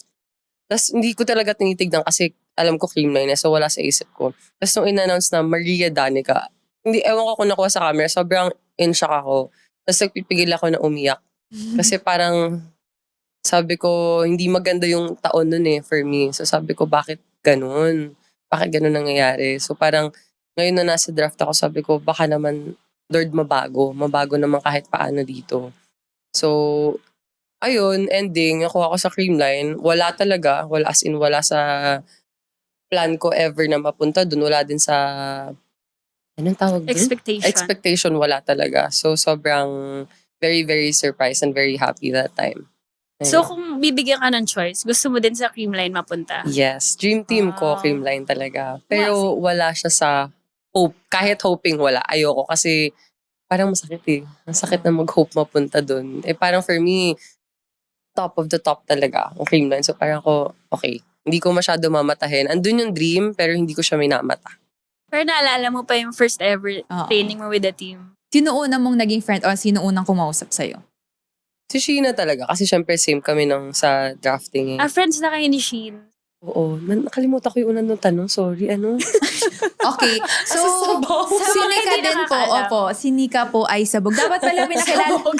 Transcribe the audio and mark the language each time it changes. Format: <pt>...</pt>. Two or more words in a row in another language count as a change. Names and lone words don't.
<tl>Tapos hindi ko talaga tinitignan kasi alam ko Creamline na, so wala sa isip ko. Tapos nung in-announce na Maria Danica, hindi, ewan ko kung nakuha sa camera, sobrang in-shock ako. Tapos nagpipigil ako na umiyak. Kasi parang, sabi ko, hindi maganda yung taon nun</tl> <en>for me.</en> <tl>So sabi ko, bakit ganun? Bakit ganun nangyayari? So parang, ngayon na nasa draft ako, sabi ko, baka naman, Lord, mabago. Mabago naman kahit paano dito. So, ayun, ending, nakuha ko sa Creamline. Wala talaga. Wala</tl> <en>as in,</en> <tl>wala sa plan ko ever na mapunta dun. Wala din sa, anong tawag dun? Expectation, wala talaga.</tl> <en>So, sobrang very, very surprised and very happy that time.</en> <tl>Ayun. So, kung bibigyan ka ng choice, gusto mo din sa Creamline mapunta? Yes.</tl> <en>Dream team</en> <tl>ko, Creamline talaga. Pero wala siya sa hope. Kahit hoping wala. Ayoko kasi parang masakit Masakit na mag-hope mapunta dun. Parang</tl> <en>for me, top of the top</en> <tl>talaga ang Creamline. So parang ako, okay. Hindi ko masyado mamatahin. Andun yung dream, pero hindi ko siya minamata. Pero naalala mo pa yung</tl> <en>first ever training</en> <tl>mo</tl> <en>with the team?</en> <tl>Sino una mong naging friend o sino unang kumausap sa'yo? Si Sheena talaga. Kasi syempre same kami sa drafting. Friends na kayo ni Sheen? Oo. Nakalimutan ko yung unang nung tanong. Sorry, Okay. So, si Nika din po. Opo, si Nika po ay sabog. Dapat pala pinakilala. Sabog.</tl>